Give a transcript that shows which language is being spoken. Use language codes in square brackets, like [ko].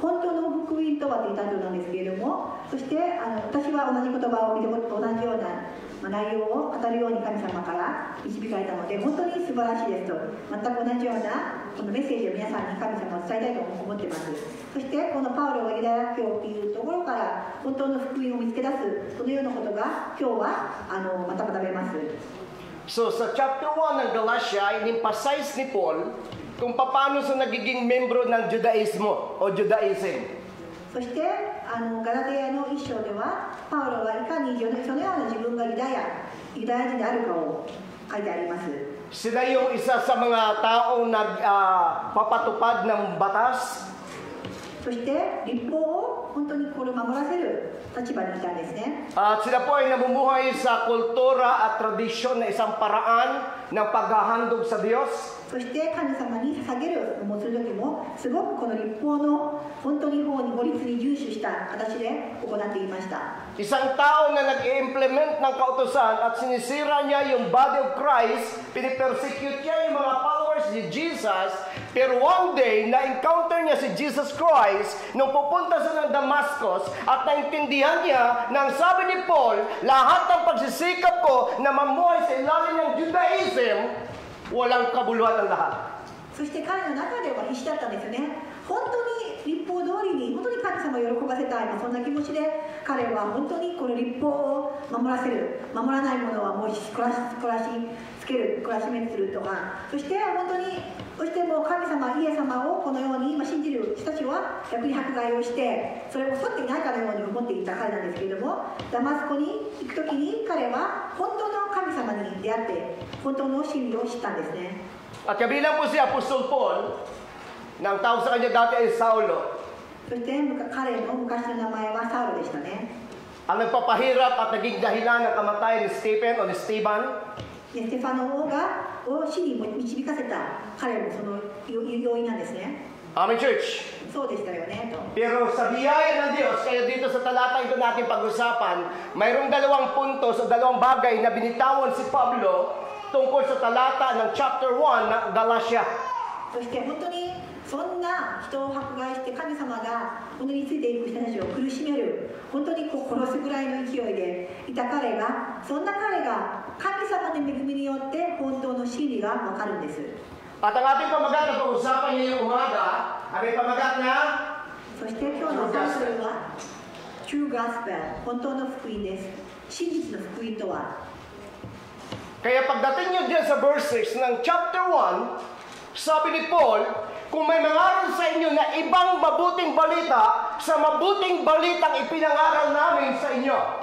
[ja] 本当の福音とはというタイトルなんですけれども、そして私は同じ言葉を見て同じような内容を語るように神様から導かれたので、本当に素晴らしいですと、全く同じようなこのメッセージを皆さんに神様を伝えたいと思っています。そしてこのパウロがユダヤ教というところから本当の福音を見つけ出す、そのようなことが今日はまた学べます。 [tl] So sa chapter 1 ng Galatia, in-emphasize ni Paul kung paano sa nagiging membro ng Judaismo o Judaism. [ja] そしてガラテヤの一章ではパウロはいかにそのような自分がユダヤ人であるかを書いてあります。 [tl] Sila yung isa sa mga taong nagpapatupad ng batas. [ja] そして立法を本当にこれを守らせる立場にいたんですね。 [tl] At sila po ay namumuhay sa kultura at tradisyon na isang paraan ng paghahandog sa Diyos. [ja] そして神様に捧げるをする時もすごくこの立法の本当に法律に重視した形で行っていました。 [tl] Isang tao na nag-i-implement ng kautusan at sinisira niya yung [en] body of Christ, [tl] pinipersecute niya yung mga followers ni Jesus Pero [en] one day, [tl] na-encounter niya si Jesus Christ nung pupunta sa ng Damascus at naintindihan niya na ang sabi ni Paul, lahat ng pagsisikap ko na mamuhay sa ilalim ng Judaism, walang kabuluhan ang lahat. [ja] そして彼の中では必死だったんですよね。本当に立法通りに、本当に神様を喜ばせたい、そんな気持ちで彼は本当にこの立法を守らせる、守らないものはもう懲らしつける、懲らしめするとか、そして本当にそしてもう神様、イエス様をこのように今信じる人たちは逆に迫害をして、それを沿っていないかのように思っていた彼なんですけれども、ダマスコに行くときに彼は本当の神様に出会って本当の真理を知ったんですね。 [tl] At kabilang po si Apostol Paul, na ang tawag sa kanya dati ay Saulo, [ja] そして彼の昔の名前はサウロでしたね。 [tl] ang nagpapahirap at naging dahilan ng kamatayan ni Stephen o ni Stephen, [ja] ステファノを死に導かせた彼もその要因なんですね。 [en] Amen, church. [ja] そうでしたよねと。 [tl] Pero sa biyaya ng Diyos, kaya dito sa talata ito natin pag-usapan, mayroong dalawang puntos o dalawang bagay na binitawan si Pablo tungkol sa talata ng chapter 1 ng Galatia. [ja] そして本当にそんな人を迫害して神様が本当についていく人たちを苦しめる、本当にこう殺すぐらいの勢いでいた彼が、そんな彼が神様の恵みによって本当の真理が分かるんです。 [tl] At ang ating pamagat na pag-usapan ngayong umaga, ay pamagat na [ja] そして今日のタイトルは True Gospel、本当の福音です。真実の福音とは。 [tl] Kaya pagdating nyo dyan sa verse 6 ng chapter 1, sabi ni Paul, kung may mangaral sa inyo na ibang mabuting balita, sa mabuting balitang ipinangaral namin sa inyo.